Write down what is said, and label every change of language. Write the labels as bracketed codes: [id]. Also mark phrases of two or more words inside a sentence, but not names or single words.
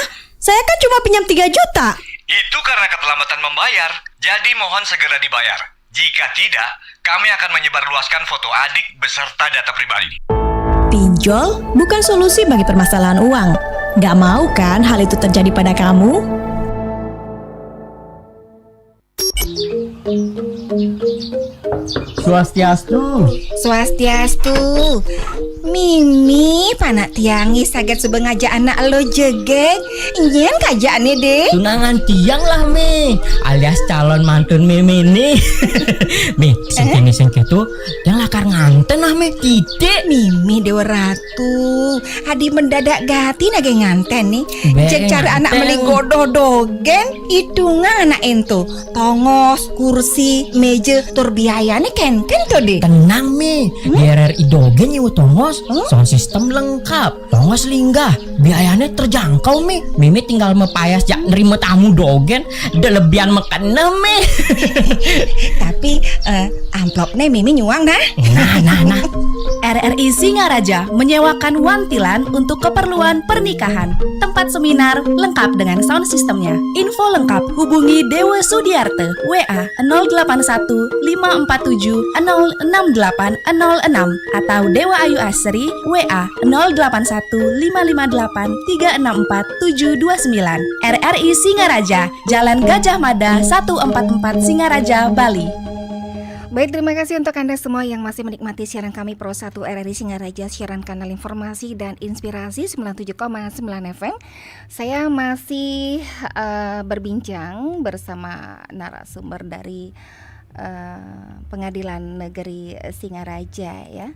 [id] Saya kan cuma pinjam 3 juta. Itu karena keterlambatan membayar, jadi mohon segera dibayar. Jika tidak, kami akan menyebarluaskan foto adik beserta data pribadi. Pinjol bukan solusi bagi permasalahan uang. Gak mau kan hal itu terjadi pada kamu? [ban] Swastiastu. Mimi panak tiangi saget sebengaja anak lo jegek. Nyen kajaannya deh. Tunangan tiang lah Mi, alias calon mantun Mimi nih. Mi, sing gitu yang lakar nganten lah Mi, tidak. Mimi Dewa Ratu, Adi mendadak gati nage nganten nih. Cek cara anak nganten. meli godoh dogen, hitungan anak ento. Tongos, kursi, meja, tur biayanya ken tuh deh. Tenang Mi, di RRI Dogen nyewa tongos, [en] sound system [ban] lengkap, tongos linggah, [id] biayanya terjangkau Mi. [ban] Mimi tinggal mepayas jak nerima tamu Dogen, udah lebihan mekena Mi. Tapi amplopnya Mimi nyuang dah. Nah. [id] RRI Singaraja menyewakan wantilan untuk keperluan pernikahan. Tempat seminar lengkap dengan [en] sound systemnya. [id] Info lengkap hubungi Dewa Sudiarte WA 081 547 068 06 atau Dewa Ayu Asri WA 081 558 364 729. RRI Singaraja, Jalan Gajah Mada 144 Singaraja, Bali. Baik, terima kasih untuk Anda semua yang masih menikmati siaran kami Pro 1 RRI Singaraja, siaran kanal informasi dan inspirasi 97,9 FM. Saya masih berbincang bersama narasumber dari Pengadilan Negeri Singaraja ya.